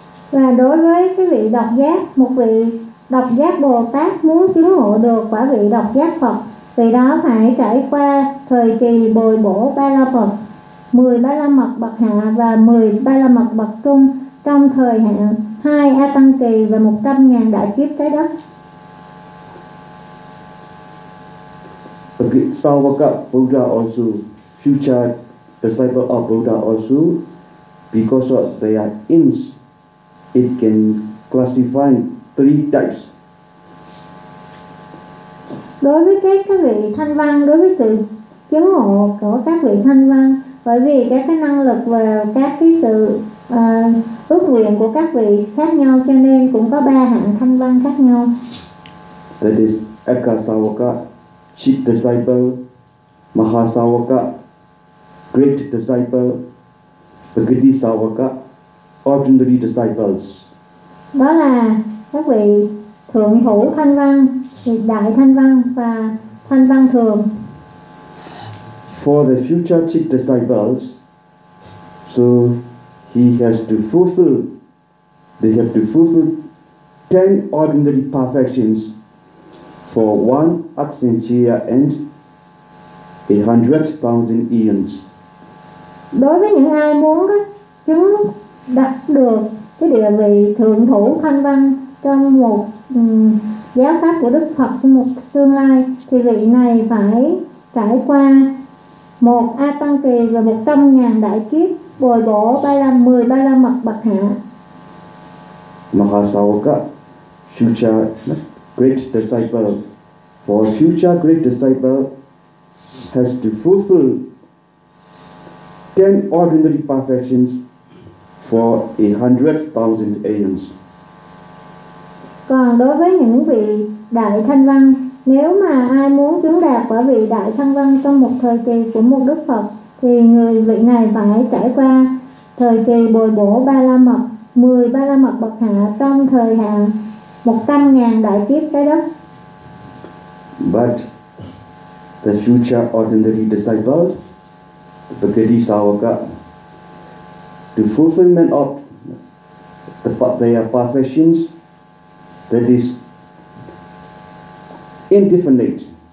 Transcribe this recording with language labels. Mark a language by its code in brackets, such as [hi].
[vi] Và đối với cái vị độc giác, một vị độc giác Bồ Tát muốn chứng ngộ được quả vị độc giác Phật, vì đó phải trải qua thời kỳ bồi bổ ba la mật, 10 ba la mật bậc hạ và 10 ba la mật bậc trung trong thời hạn 2 a tăng kỳ và 100.000 đại kiếp trái đất. [en] Okay, Savaka Buddha also, future disciple of Buddha also, because of their ins, it can classify 3 types. [vi] Đối với các vị thanh văn, đối với sự chứng ngộ của các vị thanh văn, bởi vì các cái năng lực và các cái sự ước nguyện của các vị khác nhau, cho nên cũng có 3 hạng thanh văn khác nhau. [en] That is Eka Savaka, Chief Disciple, Mahasavaka, Great Disciple, Bhagati Savaka, Ordinary Disciples. [vi] Đó là các vị thượng thủ thanh văn, đại thanh văn và thanh văn thường. [en] For the future chief disciples, so he has to fulfill, they have to fulfill 10 ordinary perfections for 1 asincia and 100,000 eons. [vi] Đối với những ai muốn chứng đạt được cái địa vị thượng thủ thanh văn trong một giáo pháp của Đức Phật trong một tương lai, thì vị này phải trải qua 1 a tăng kỳ và 100.000 đại kiếp bồi bổ 10 ba la mật bậc hạ. [en] Mahasavaka, future great disciple, for future great disciple has to fulfill 10 ordinary perfections for 100,000 aeons. [vi] Còn đối với những vị đại thanh văn, nếu mà ai muốn chứng đạt quả vị đại thanh văn trong một thời kỳ của một Đức Phật, thì người vị này phải trải qua thời kỳ bồi bổ ba la mật, 10 ba la mật bậc hạ trong thời hạn 100.000 đại kiếp trái đất. [en] But the future ordinary disciples, the Bhagati Savaka, the fulfillment of their perfections, that is indefinite.